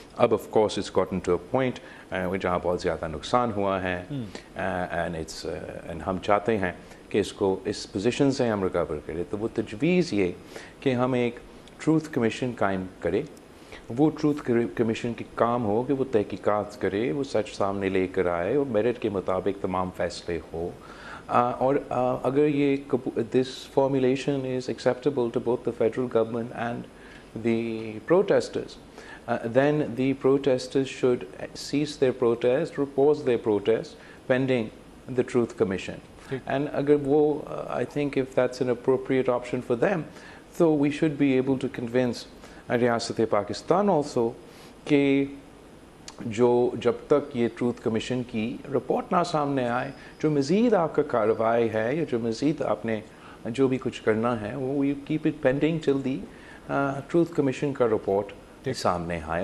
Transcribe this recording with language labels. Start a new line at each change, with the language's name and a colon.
Hindi: अब
English: of course it's gotten to a point
Hindi: जहाँ बहुत ज़्यादा नुकसान हुआ है एंड हम चाहते हैं कि इसको इस पोजीशन से हम रिकवर करें। तो वो तजवीज़ ये कि हम एक ट्रूथ कमीशन कायम करें। वो ट्रूथ कमीशन की काम हो कि वो तहकीकात करे, वो सच सामने लेकर आए और मेरिट के मुताबिक तमाम फ़ैसले हो। और अगर ये
English: This formulation is acceptable to both the federal government and the protesters, then the protesters should cease their protest or pause their protest pending the Truth Commission.
Hindi: And agar wo,
English: I think if that's an appropriate option for them, so we should be able to convince Riyasat-e-Pakistan also
Hindi: कि जो जब तक ये truth commission की report ना सामने आए, जो मज़ीद आपका कार्रवाई है या जो मज़ीद आपने जो भी कुछ करना है वो
English: we keep it pending till the
Hindi: truth commission का रिपोर्ट सामने आए।